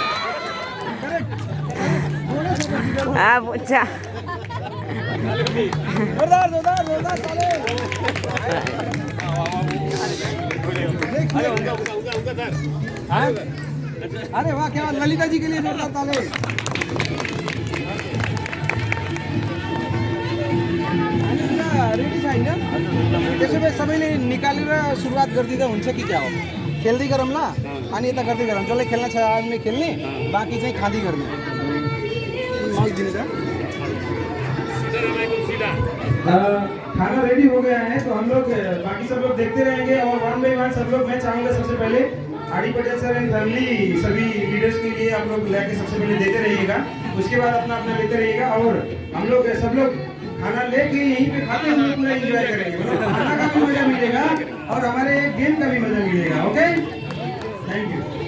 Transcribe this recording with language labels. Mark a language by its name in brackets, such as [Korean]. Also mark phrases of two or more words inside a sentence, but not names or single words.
[Hindi] हाँ पुचा जोरदार ताले अरे वाह क्या ललिता जी के लिए जोरदार ताले [Nepali] रेडी छ हैन त्यसो भए सबैले निकालेर सुरुवात गर्दिँदा हुन्छ कि क्या हो खेल्दै गरौँला अनि यता गर्दै गरौँ जसले खेल्न छ आदमी खेल्ने बाँकी चाहिँ खाँदै गर्ने माइक दिनु त [Hindi] खाना रेडी हो गया है तो हम लोग बाकी सब लोग देखते रहेंगे और 1 बाय 1 सब लोग मैं चाहूंगा सबसे पहले आरडी पटेल [English] sir and family [Hindi] सभी लीडर्स के लिए आप लोग लेके सबसे पहले देते रहिएगा उसके बाद अपना लेते रहिएगा और हम लोग सब लोग खाना लेके यहीं पे खाते हुए पूरा एंजॉय करेंगे मतलब खाना का भी मजा मिलेगा और हमारे गेम का भी मजा मिलेगा [English] okay thank you